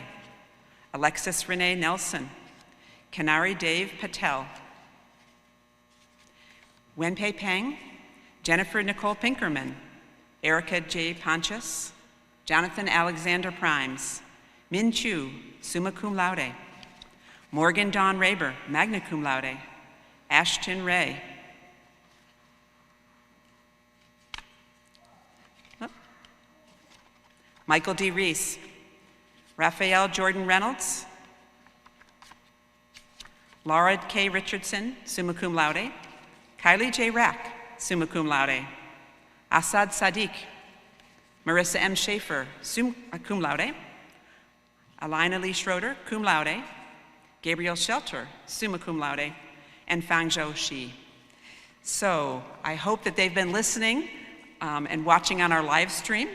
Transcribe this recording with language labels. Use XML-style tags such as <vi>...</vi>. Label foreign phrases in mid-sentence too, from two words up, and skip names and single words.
<en>Alexis Renee Nelson. Kanari Dave Patel. Wenpei Peng. Jennifer Nicole Pinkerman. Erica J. Pontius. Jonathan Alexander Primes. Min Chu,</en> <la>summa cum laude.</la> <en>Morgan Dawn Raber,</en> <la>magna cum laude.</la> <en>Ashton Ray. Michael D. Reese. Raphael Jordan Reynolds. Laura K. Richardson,</en> <la>summa cum laude.</la> <en>Kylie J. Rack,</en> <la>summa cum laude.</la> <en>Asad Sadiq. Marissa M. Schaefer,</en> <la>summa cum laude.</la> <en>Alina Lee Schroeder,</en> <la>cum laude.</la> <en>Gabriel Shelter,</en> <la>summa cum laude.</la> <en>And Fangzhou Shi. So I hope that they've been listening and watching on our live stream.</en>